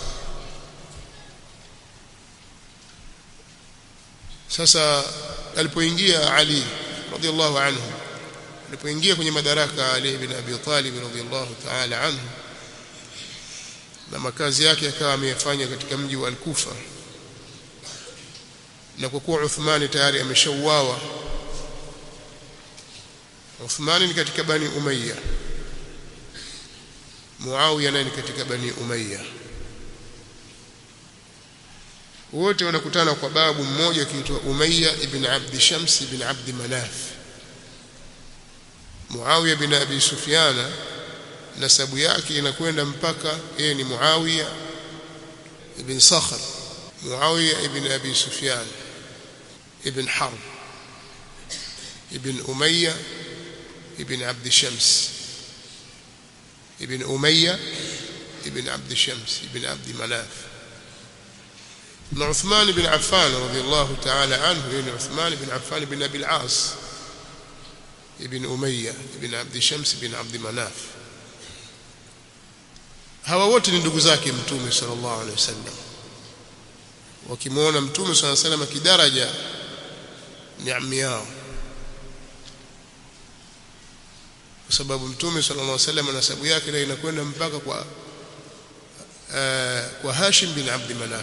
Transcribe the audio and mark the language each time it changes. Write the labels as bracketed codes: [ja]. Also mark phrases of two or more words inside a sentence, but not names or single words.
[sw] Sasa alipoingia Ali [ar] رضي الله عنه, [sw] alipoingia kwenye madaraka Ali ibn Abi Talib [ar] رضي الله تعالى عنه, [sw] na makazi yake yakawa ameyafanya katika mji wa Al-Kufa, na kwa kuwa Uthman tayari ameshauawa. Uthman ni katika Bani Umayya, Muawiya naye ni katika Bani Umayya. Wote wanakutana kwa babu mmoja akiitwa Umayya ibn Abd Shams ibn Abd Manaf. Muawiya bin Abi Sufyan nasabu yake inakwenda mpaka yeye ni Muawiya ibn Sakhr, Muawiya ibn Abi Sufyan ibn Harb ibn Umayya ibn Abd Shams ibn Umayya ibn Abd Shams ibn Abd Manaf. Na Uthman ibn Affan [ar] رضي الله تعالى عنه, [sw] yani Uthman ibn Affan ibn Abi al-As ibn Umayya ibn Abd Shams ibn Abd Manaf. Hawa wote ni ndugu zake Mtume [ar] صلى الله عليه وسلم. [sw] Wakimuona Mtume [ar] صلى الله عليه وسلم [sw] kidaraja ni ammi yao, kwa sababu Mtume [ar] صلى الله عليه وسلم [sw] nasabu yake ile inakwenda mpaka kwa Hashim bin Abd Manaf.